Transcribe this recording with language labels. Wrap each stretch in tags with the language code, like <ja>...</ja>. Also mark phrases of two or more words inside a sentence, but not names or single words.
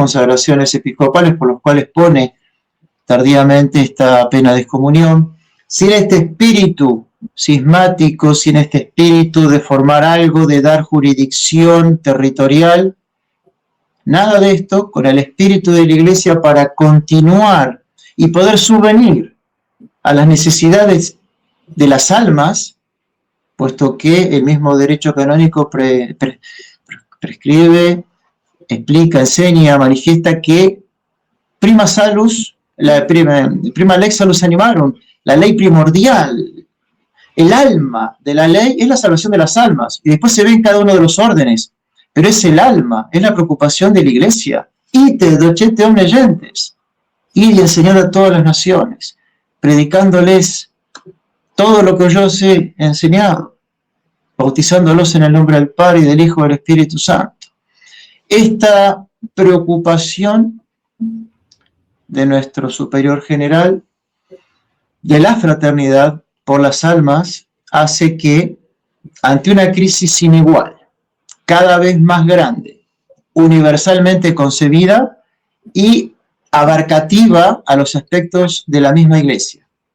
<es>consagraciones episcopales por las cuales pone tardíamente esta pena de excomunión, sin este espíritu cismático, sin este espíritu de formar algo, de dar jurisdicción territorial, nada de esto, con el espíritu de la Iglesia para continuar y poder subvenir a las necesidades de las almas, puesto que el mismo derecho canónico prescribe, explica, enseña, manifiesta que</es> <la>prima salus, prima lex salus animarum,</la> <es>la ley primordial, el alma de la ley es la salvación de las almas, y después se ve en cada uno de los órdenes, pero es el alma, es la preocupación de la Iglesia.</es> <la>Ite docete omnes gentes,</la> <es>ir y enseñar a todas las naciones, predicándoles todo lo que yo os he enseñado, bautizándolos en el nombre del Padre y del Hijo y del Espíritu Santo. Esta preocupación de nuestro superior general, de la fraternidad por las almas, hace que, ante una crisis sin igual, cada vez más grande, universalmente concebida y abarcativa a los aspectos de la misma Iglesia.</es>